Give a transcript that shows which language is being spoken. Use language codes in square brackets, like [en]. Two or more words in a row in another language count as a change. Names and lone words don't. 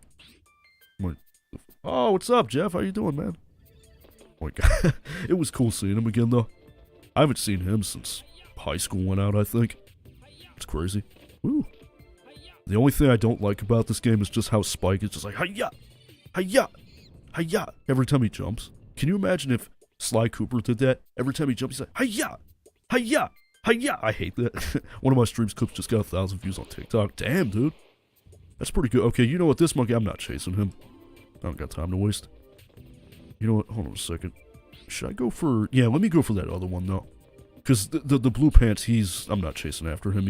[en] I'm like, oh, what's up, Jeff? How you doing, man? Oh my god. It was cool seeing him again, though. I haven't seen him since high school went out, I think. It's crazy. Woo. The only thing I don't like about this game is just how Spike is just like, hi-ya! Hi-ya! Hi-ya! Every time he jumps. Can you imagine if Sly Cooper did that? Every time he jumps, he's like, hi-ya! Hi-ya! Hi-ya! I hate that. One of my streams clips just got 1,000 views on TikTok. Damn, dude. That's pretty good. Okay, you know what? This monkey, I'm not chasing him. I don't got time to waste. You know what? Hold on a second. Should I go for... Yeah, let me go for that other one, though. Because the blue pants, I'm not chasing after him.